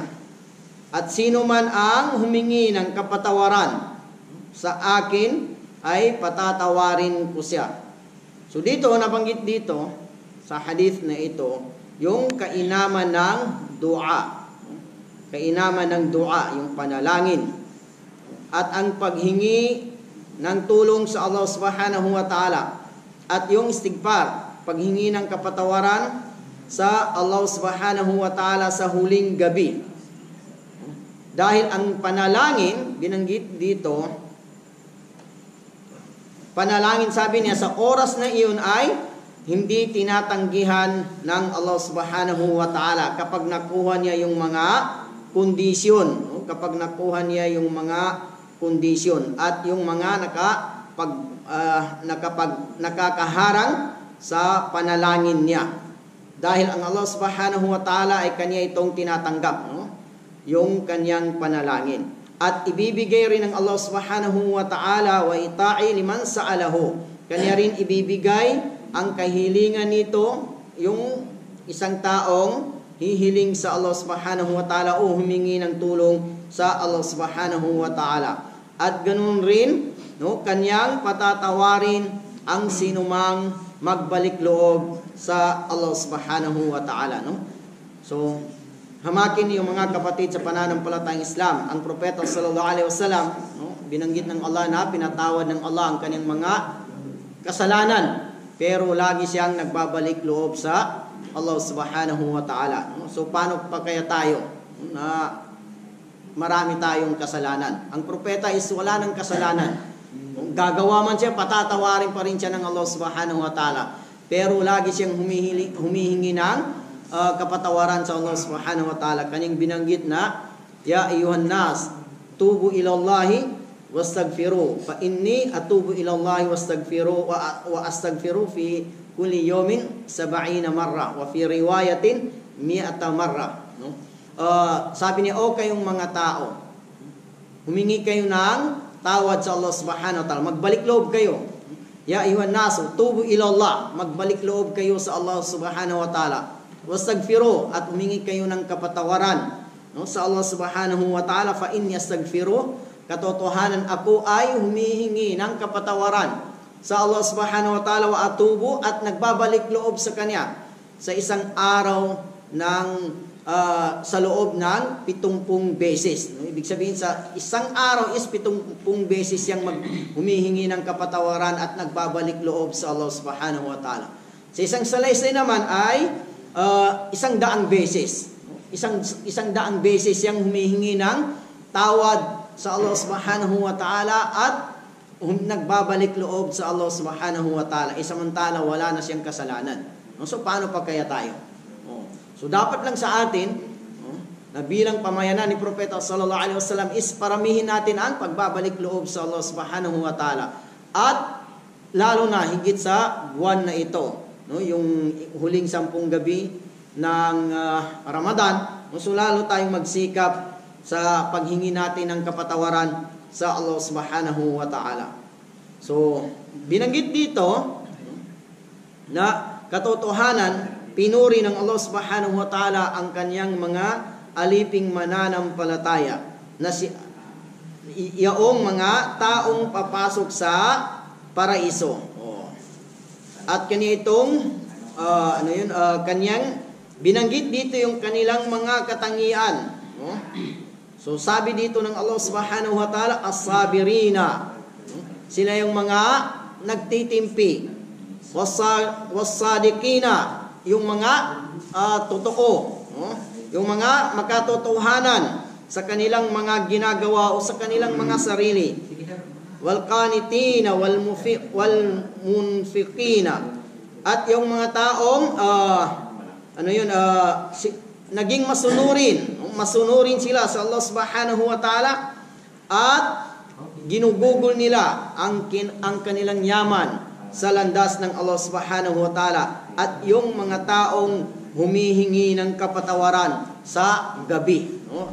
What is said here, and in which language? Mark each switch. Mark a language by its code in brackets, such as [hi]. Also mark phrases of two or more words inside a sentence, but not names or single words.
[tl] At sino man ang humingi ng kapatawaran sa akin, ay patatawarin ko siya. So dito, nabanggit dito, sa hadith na ito, yung kainaman ng dua. Kainaman ng dua, yung panalangin. At ang paghingi ng tulong sa Allah [ar] سبحانه وتعالى. [tl] At yung istighfar, paghingi ng kapatawaran sa Allah [ar] سبحانه وتعالى [tl] sa huling gabi. Dahil ang panalangin, binanggit dito, panalangin, sabi niya, sa oras na iyon ay hindi tinatanggihan ng Allah [ar] سبحانه وتعالى [tl] kapag nakuha niya yung mga kondisyon. Kapag nakuha niya yung mga kondisyon at yung mga nakakaharang sa panalangin niya. Dahil ang Allah [ar] سبحانه وتعالى [tl] ay kanya itong tinatanggap, no? Yung kanyang panalangin. At ibibigay rin ng Allah [ar] سبحانه وتعالى ويعطي لمن سأله. [tl] Kanya rin ibibigay ang kahilingan nito, yung isang taong hihiling sa Allah [ar] سبحانه وتعالى [tl] o humingi ng tulong sa Allah [ar] سبحانه وتعالى. [tl] At ganun rin, no, kanyang patatawarin ang sinumang magbalik loob sa Allah [ar] سبحانه وتعالى, [tl] no? So, hamakin yung mga kapatid sa pananampalatayang Islam, ang propeta [ar] صلى الله عليه وسلم, [tl] no, binanggit ng Allah na pinatawad ng Allah ang kanyang mga kasalanan, pero lagi siyang nagbabalik loob sa Allah [ar] سبحانه وتعالى, [tl] no? So, paano pa kaya tayo na marami tayong kasalanan? Ang propeta is wala ng kasalanan. Kung gagawa man siya, patatawarin pa rin siya ng Allah [ar] سبحانه وتعالى. [tl] Pero lagi siyang humihingi ng kapatawaran sa Allah [ar] سبحانه وتعالى. [tl] Kanyang binanggit na, [ar] يا أيها الناس توبوا إلى الله واستغفروا. فإني أتوب إلى الله واستغفروا وأستغفر في كل يوم 70 مرة. وفي رواية 100 مرة. [tl] No? Sabi niya, o kayong mga tao, humingi kayo ng tawad sa Allah [ar] سبحانه وتعالى. [tl] Magbalik loob kayo. [ar] يا أيها الناس توبوا إلى الله. [tl] Magbalik loob kayo sa Allah [ar] سبحانه وتعالى واستغفروا, [tl] at humingi kayo ng kapatawaran, no, sa Allah [ar] سبحانه وتعالى. فإن يستغفروا, [tl] katotohanan ako ay humihingi ng kapatawaran sa Allah [ar] سبحانه وتعالى وأتوب, [tl] at nagbabalik loob sa Kanya sa isang araw ng sa loob ng 70 beses. No? Ibig sabihin sa isang araw is 70 beses siyang humihingi ng kapatawaran at nagbabalik loob sa Allah [ar] سبحانه وتعالى. [tl] Sa isang salaysay naman ay 100 beses. Isang daang beses siyang humihingi ng tawad sa Allah [ar] سبحانه وتعالى [tl] at nagbabalik loob sa Allah [ar] سبحانه وتعالى. [tl] Samantala wala na siyang kasalanan. No? So paano pa kaya tayo? So dapat lang sa atin, na bilang pamayanan ni Propeta [ar] صلى الله عليه وسلم [tl] is paramihin natin ang pagbabalik loob sa Allah [ar] سبحانه وتعالى. [tl] At lalo na higit sa buwan na ito, no, yung huling 10 gabi ng Ramadan, so lalo tayong magsikap sa paghingi natin ng kapatawaran sa Allah [ar] سبحانه وتعالى. [tl] So binanggit dito na katotohanan, pinuri ng Allah [ar] سبحانه وتعالى [tl] ang kanyang mga aliping mananampalataya na yaong mga taong papasok sa paraiso. At kanya itong kanyang binanggit dito yung kanilang mga katangian. No? So sabi dito ng Allah [ar] سبحانه وتعالى, [tl] as-sabirina. Sila yung mga nagtitimpi. Was-sadiqina, yung mga totoo. No? Yung mga makatotohanan sa kanilang mga ginagawa o sa kanilang mga sarili. [ar] والقانتين والمنفقين. [tl] At yung mga taong naging masunurin sila sa Allah [ar] سبحانه وتعالى [tl] at ginugugol nila ang kanilang yaman sa landas ng Allah [ar] سبحانه وتعالى, [tl] at yung mga taong humihingi ng kapatawaran sa gabi. No?